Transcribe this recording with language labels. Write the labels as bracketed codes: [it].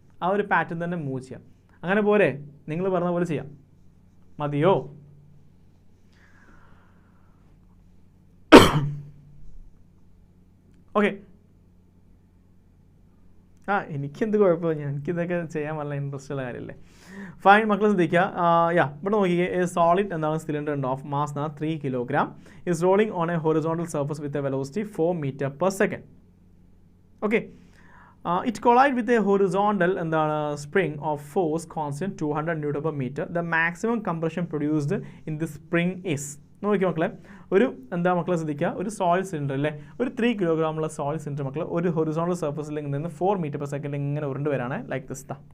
[ml] ആ ഒരു പാറ്റേൺ തന്നെ മൂവ് ചെയ്യാം. അങ്ങനെ പോരെ? നിങ്ങൾ പറഞ്ഞ പോലെ ചെയ്യാം. മതിയോ? ഓക്കെ. എനിക്കെന്ത് കുഴപ്പമില്ല, എനിക്കിതൊക്കെ ചെയ്യാൻ നല്ല ഇൻട്രസ്റ്റ് ഉള്ള കാര്യമല്ലേ. ഫൈൻ, മക്കൾ ശ്രദ്ധിക്കുക. ഇവിടെ നോക്കിയേ, [en] Solid എന്താണ് cylinder ഉണ്ട് of mass 3 kilogram is rolling on a horizontal surface with a velocity 4 meter per second. Okay. It collide with a horizontal spring of force constant 200 Newton per meter. The maximum compression produced in this spring is. [ml] നോക്കിയോ മക്കളെ, മക്കളെ ശ്രദ്ധിക്കുക, ഒരു solid cylinder അല്ലേ, ഒരു 3 kilogram ഉള്ള solid cylinder മക്കളെ ഒരു ഹൊറിസോണ്ടൽ സർഫസിൽ നിന്ന് 4 meter per second ഇങ്ങനെ ഉരുണ്ട് വരാണ്. [en] Like this.